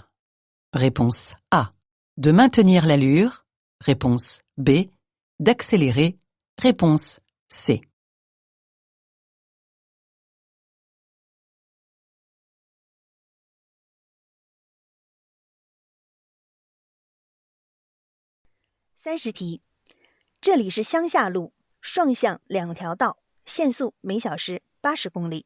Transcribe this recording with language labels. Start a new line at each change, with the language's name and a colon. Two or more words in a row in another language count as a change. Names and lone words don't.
French: Réponse A. De maintenir l'allure. Réponse B. D'accélérer. Réponse C.
Chinese: 30题，这里是乡下路，双向两条道，限速每小时80公里。